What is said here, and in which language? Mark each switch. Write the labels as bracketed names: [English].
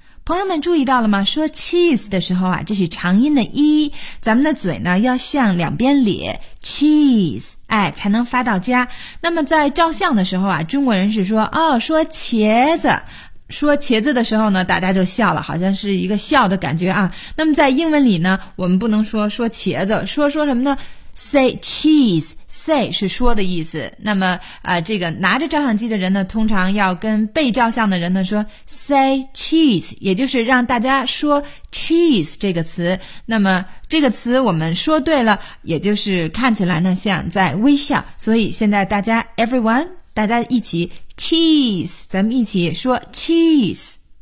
[Chinese] 朋友们注意到了吗？说 cheese 的时候啊，这是长音的 e， 咱们的嘴呢要向两边咧 ，cheese， 哎，才能发到家。那么在照相的时候啊，中国人是说哦，说茄子，说茄子的时候呢，大家就笑了，好像是一个笑的感觉啊。那么在英文里呢，我们不能说茄子，说什么呢？ [English] Say cheese, say [Chinese] 是说的意思。那么这个拿着照相机的人呢，通常要跟被照相的人呢说 [English] say cheese， [Chinese] 也就是让大家说 cheese 这个词。那么这个词我们说对了，也就是看起来呢像在微笑。所以现在大家 everyone， 大家一起 cheese， 咱们一起说 cheese。